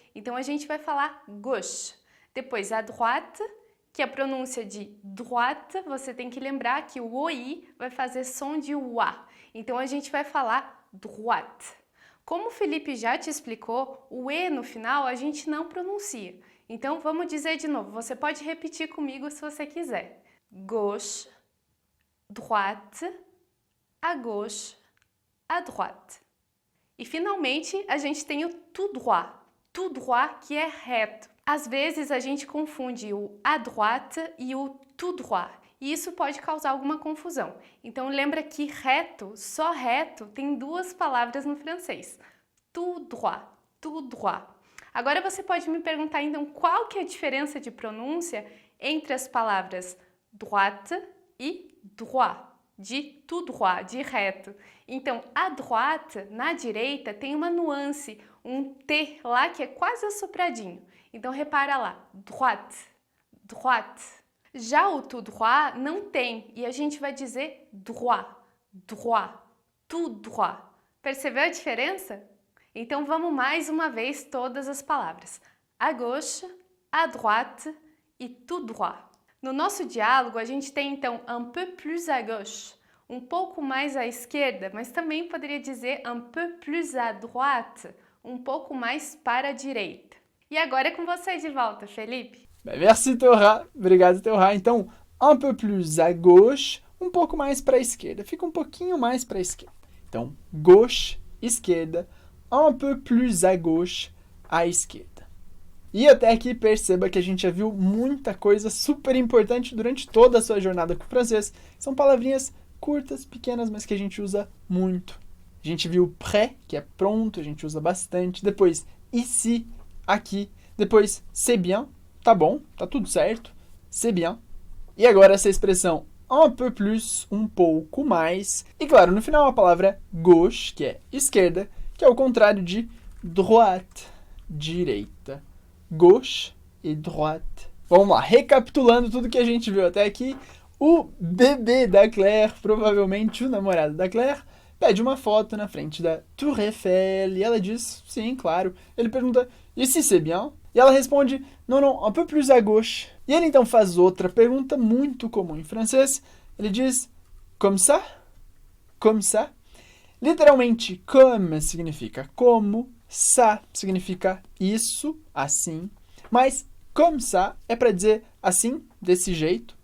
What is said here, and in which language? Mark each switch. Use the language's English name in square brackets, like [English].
[Portuguese] Então, a gente vai falar gauche. Depois, à droite, que a pronúncia de droite, você tem que lembrar que o OI vai fazer som de UA. Então, a gente vai falar droite. Como o Felipe já te explicou, o E no final a gente não pronuncia. Então, vamos dizer de novo. Você pode repetir comigo se você quiser. [French] Gauche, droite, à gauche, à droite. [Portuguese] E, finalmente, a gente tem o tout droit. [French] Tout droit, [Portuguese] que é reto. Às vezes, a gente confunde o à droite e o tout droit. E isso pode causar alguma confusão. Então, lembra que reto, só reto, tem duas palavras no francês. [French] Tout droit, tout droit. [Portuguese] Agora você pode me perguntar, então, qual que é a diferença de pronúncia entre as palavras droite e droit, de tout droit, de reto. Então, à droite, na direita, tem uma nuance, um T lá que é quase assopradinho. Então, repara lá, droite, droite. Já o tout droit não tem, e a gente vai dizer droit, droit, tout droit. Percebeu a diferença? Então, vamos mais uma vez todas as palavras. [French] À gauche, à droite e tout droit. [Portuguese] No nosso diálogo, a gente tem, então, [French] un peu plus à gauche, [Portuguese] um pouco mais à esquerda, mas também poderia dizer [French] un peu plus à droite, [Portuguese] um pouco mais para a direita. E agora é com você de volta, Felipe. [French] Merci, [Portuguese] Teorá. Obrigado, Teorá. Então, [French] un peu plus à gauche, [Portuguese] um pouco mais para a esquerda. Fica um pouquinho mais para a esquerda. Então, gauche, esquerda, [French] un peu plus à gauche, [Portuguese] à esquerda. E até aqui perceba que a gente já viu muita coisa super importante durante toda a sua jornada com o francês. São palavrinhas curtas, pequenas, mas que a gente usa muito. A gente viu prêt, que é pronto, a gente usa bastante. Depois, ici, aqui. Depois, [French] c'est bien, [Portuguese] tá bom, tá tudo certo. [French] C'est bien. [Portuguese] E agora essa expressão [French] un peu plus, [Portuguese] um pouco mais. E claro, no final a palavra gauche, que é esquerda, que é o contrário de droite, direita. Gauche e droite. Vamos lá, recapitulando tudo que a gente viu até aqui. O bebê da Claire, provavelmente o namorado da Claire, pede uma foto na frente da Tour Eiffel e ela diz, sim, claro. Ele pergunta, [French] e si c'est bien? [Portuguese] E ela responde, [French] non, non, un peu plus à gauche. [Portuguese] E ele então faz outra pergunta muito comum em francês. Ele diz, [French] comme ça? Comme ça? [Portuguese] Literalmente, comme significa como, ça significa isso, assim. Mas comme ça é para dizer assim, desse jeito.